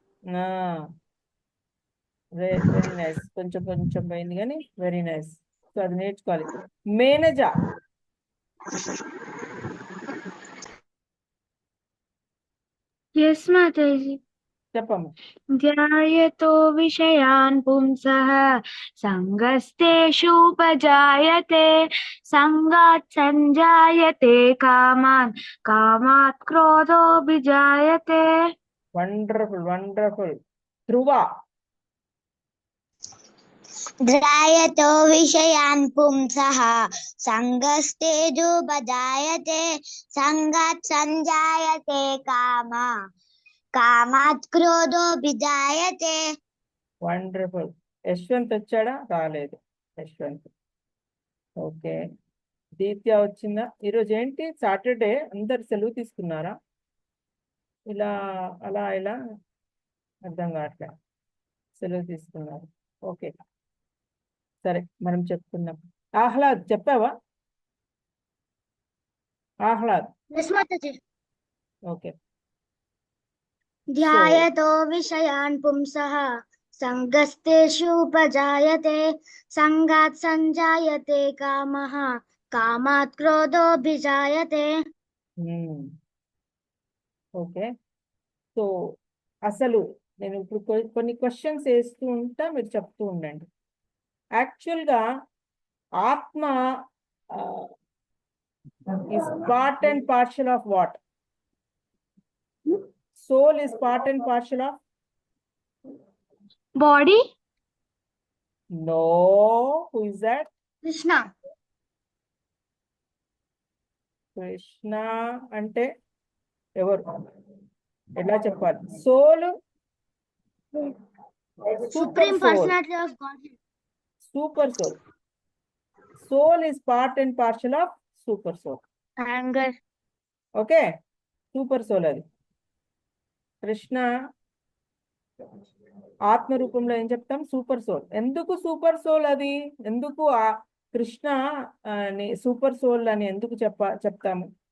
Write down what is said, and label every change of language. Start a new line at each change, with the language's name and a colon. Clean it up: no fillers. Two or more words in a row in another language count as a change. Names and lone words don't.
English: very nice
Telugu: కొంచెం పోయింది కానీ
English: very nice
Telugu: సో అది నేర్చుకోవాలి మేనజ
Hindi: यस माताजी
Telugu: చెప్పమ్మా
Sanskrit: ध्यायतो विषयान् पुंसः संगस्तेषुपजायते संगात् संजायते कामात् कामात् क्रोधो विजायते।
Telugu: వండర్ఫుల్ ధ్రువ
Sanskrit: ध्यायतो विषयान् पुंसः संगस्तेषुपजायते संगात् संजायते कामात् क्रोधो विजायते।
Telugu: వండర్ఫుల్ యశ్వంత్ వచ్చాడా రాలేదు యశ్వంత్ ఓకే దీత్య వచ్చిందా ఈరోజు ఏంటి సాటర్డే అందరు సెలవు తీసుకున్నారా ఇలా అలా ఇలా అర్థం కావట్లే సెలవు తీసుకున్నారు ఓకే సరే మనం చెప్పుకుందాం ఆహ్లాద్ చెప్పావా ఆహ్లాద్ ఓకే
Sanskrit: ध्यायतो विषयान् पुंसः संगस्तेषुपजायते संगात् संजायते कामः कामात् क्रोधो विजायते।
English: okay so
Telugu: అసలు నేను ఇప్పుడు కొన్ని క్వశ్చన్స్ వేస్తూ ఉంటా, మీరు చెప్తూ ఉండండి.
English: యాక్చువల్గా ఆత్మ is part and partial of what? Soul is part and partial of? Body? No. Who is that? Krishna.
Telugu: కృష్ణ అంటే ఎవరు? ఎలా చెప్పాలి? సోల్,
English: Supreme super soul, personality of Godhead. super soul. soul is part and partial of super soul. Anger.
Telugu: ఓకే,
English: super soul
Telugu: అది. కృష్ణ ఆత్మ రూపంలో ఏం చెప్తాం?
English: super soul.
Telugu: ఎందుకు
English: super soul
Telugu: అది? ఎందుకు ఆ కృష్ణ
English: super soul
Telugu: అని ఎందుకు చెప్తాము?